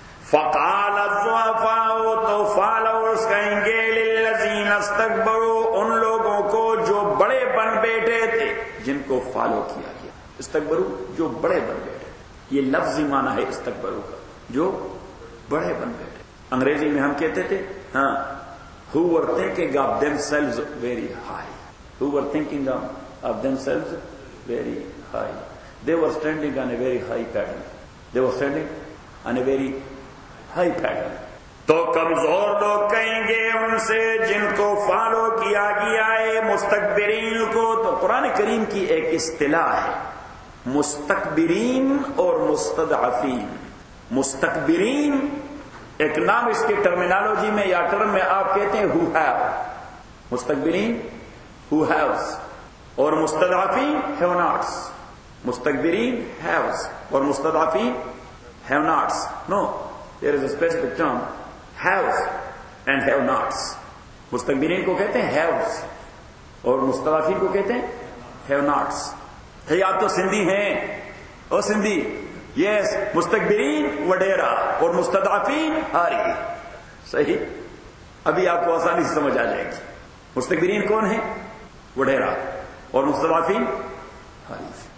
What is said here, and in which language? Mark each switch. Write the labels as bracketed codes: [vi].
[ar] فقال الضعفاء, [ur] تو فالوورز کہیں گے, [ar] للذین استکبروا, [ur] ان لوگوں کو جو بڑے بن بیٹھے تھے, جن کو فالو کیا گیا, استکبروا جو بڑے بن بیٹھے, یہ لفظی معنی ہے استکبروا کا, جو بڑے بن بیٹھے. انگریزی میں ہم کہتے تھے ہاں, [en] who were thinking of themselves very high, who were thinking of themselves very high, they were standing on a very high pattern, they were standing on a very high pattern. [ur] تو کمزور لوگ کہیں گے ان سے جن کو فالو کیا گیا ہے, مستکبرین کو. تو قرآن کریم کی ایک اصطلاح ہے مستکبرین اور مستضعفین. مستکبرین ایک نام اس کی ٹرمینالوجی میں یا ٹرم میں آپ کہتے ہیں who have, مستکبرین who has, اور مستضعفین have nots, مستکبرین has اور مستضعفین have nots. [en] No, there is a specific term, have and have nots. [ur] مستکبرین کو کہتے ہیں haves اور مستضعفین کو کہتے ہیں have nots. ہے آپ تو سندھی ہیں, او سندھی یس، مستکبرین وڈیرا اور مستضعفین ہاری. صحیح، ابھی آپ کو آسانی سے سمجھ آ جائے گی. مستکبرین کون ہیں؟ وڈیرا اور مستضعفین ہاری.